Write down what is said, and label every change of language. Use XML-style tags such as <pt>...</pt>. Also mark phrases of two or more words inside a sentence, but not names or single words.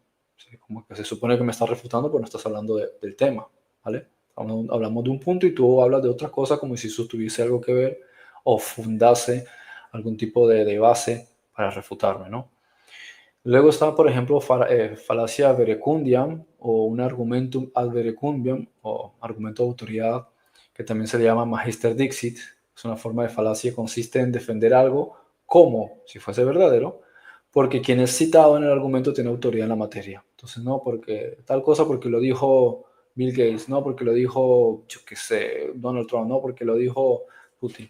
<es>Sí, como que se supone que me estás refutando, pero no estás hablando del tema, ¿vale? Hablamos de un punto y tú hablas de otra cosa como si eso tuviese algo que ver o fundase algún tipo de base para refutarme, ¿no? Luego está, por ejemplo, falacia verecundiam o un</es> <la>argumentum ad verecundiam</la> <es>o argumento de autoridad, que también se le llama</es> <la>magister dixit.</la> <es>Es una forma de falacia que consiste en defender algo como si fuese verdadero, porque quien es citado en el argumento tiene autoridad en la materia. Entonces, no porque tal cosa porque lo dijo Bill Gates, no porque lo dijo, yo qué sé, Donald Trump, no porque lo dijo Putin.</es>